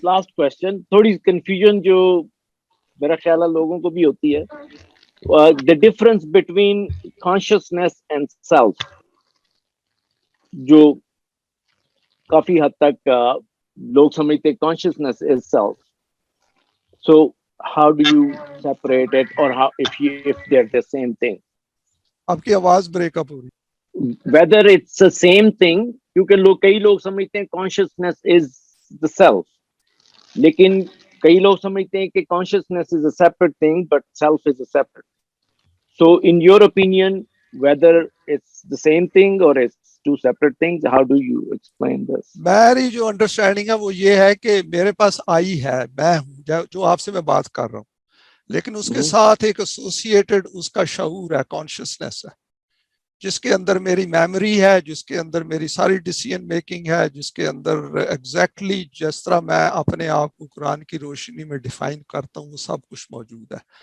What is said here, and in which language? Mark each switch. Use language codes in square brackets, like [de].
[ur] Last question, تھوڑی confusion جو میرا خیال ہے لوگوں کو بھی ہوتی ہے, [en] the difference between consciousness and self, [ur] جو کافی حد تک لوگ سمجھتے [en] consciousness is self. So how do you separate it, or how if they're the same thing? [ur] آپ کی آواز بریک اپ ہو رہی. [en] Whether it's the same thing, [ur] کیونکہ کئی لوگ سمجھتے ہیں [en] consciousness is the self, [ur] لیکن کئی لوگ سمجھتے ہیں کہ [en] consciousness is a separate thing but self is a separate. So in your opinion, whether it's the same thing or it's two separate things, how do you explain this? [ur] میری جو understanding ہے وہ یہ ہے کہ میرے پاس آئی ہے, میں ہوں جو آپ سے میں بات کر رہا ہوں, لیکن اس کے ساتھ ایک ایسوسیٹڈ اس کا شعور ہے, کانشیسنس ہے. جس کے اندر میری میموری ہے, جس کے اندر میری ساری ڈیسیژن میکنگ ہے, جس کے اندر ایگزیکٹلی جس طرح میں اپنے آپ کو قرآن کی روشنی میں ڈیفائن کرتا ہوں وہ سب کچھ موجود ہے.